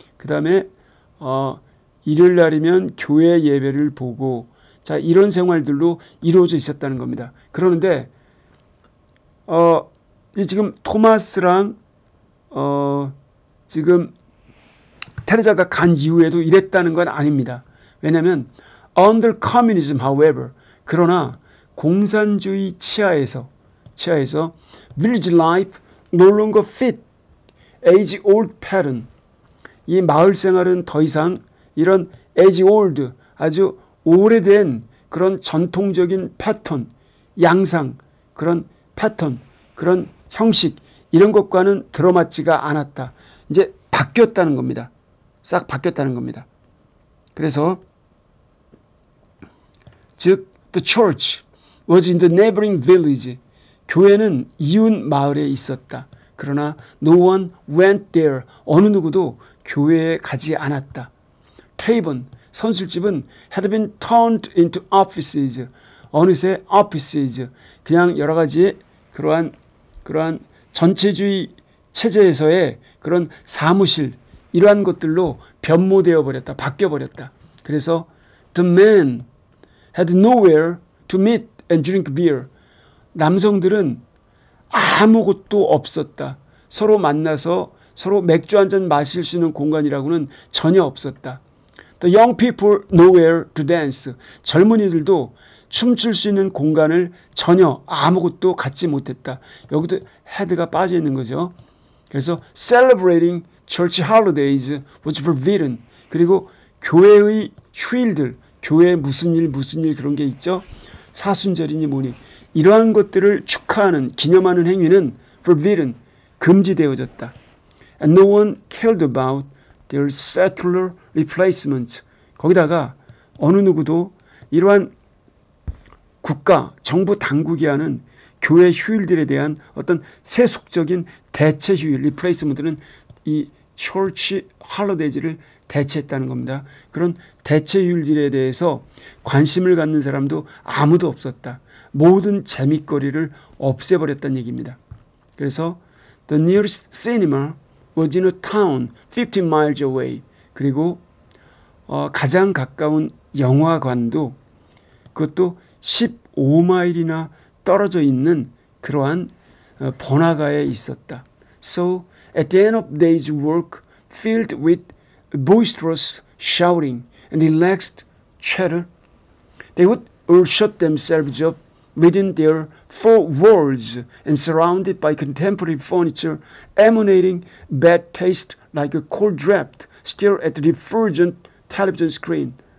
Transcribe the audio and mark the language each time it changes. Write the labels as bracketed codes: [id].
[ko] 그 다음에 일요일 날이면 교회 예배를 보고 자 이런 생활들로 이루어져 있었다는 겁니다. 그러는데 지금 토마스랑 지금 테레자가 간 이후에도 이랬다는 건 아닙니다. 왜냐하면 [en] under communism, however, [ko] 그러나 공산주의 치하에서 [en] village life no longer fit age old pattern. [ko] 이 마을 생활은 더 이상 이런 [en] age old [ko] 아주 오래된 그런 전통적인 패턴, 양상, 그런 패턴, 그런 형식 이런 것과는 들어맞지가 않았다. 이제 바뀌었다는 겁니다. 싹 바뀌었다는 겁니다. 그래서 즉 [en] the church was in the neighboring village. [ko] 교회는 이웃 마을에 있었다. 그러나 [en] no one went there. [ko] 어느 누구도 교회에 가지 않았다. 테이번 선술집은 [en] had been turned into offices. [ko] 어느새 offices 그냥 여러 가지 그러한 전체주의 체제에서의 그런 사무실 이러한 것들로 변모되어 버렸다. 바뀌어 버렸다. 그래서 [en] the men had nowhere to meet and drink beer. [ko] 남성들은 아무것도 없었다. 서로 만나서 서로 맥주 한잔 마실 수 있는 공간이라고는 전혀 없었다. [en] The young people nowhere to dance. [ko] 젊은이들도 춤출 수 있는 공간을 전혀 아무것도 갖지 못했다. 여기도 had가 빠져 있는 거죠. 그래서 [en] celebrating church holidays was forbidden. [ko] 그리고 교회의 휴일들, 교회 무슨 일 그런 게 있죠. 사순절이니 뭐니 이러한 것들을 축하하는 기념하는 행위는 forbidden, 금지되어졌다. [en] And no one cared about their secular replacement. [ko] 거기다가 어느 누구도 이러한 국가, 정부 당국이 하는 교회 휴일들에 대한 어떤 세속적인 대체 휴일, replacement는 이 church holiday를 대체했다는 겁니다. 그런 대체 휴일들에 대해서 관심을 갖는 사람도 아무도 없었다. 모든 재미거리를 없애버렸다는 얘기입니다. 그래서 [en] the nearest cinema was in a town 15 miles away. [ko] 그리고 가장 가까운 영화관도 그것도 15마일이나 떨어져 있는 그러한 번화가에 있었다. [en] So at the end of the day's work filled with boisterous shouting and relaxed chatter, they would all shut themselves up within their four walls and surrounded by contemporary furniture emanating bad taste like a cold draft stare at the refulgent television screen.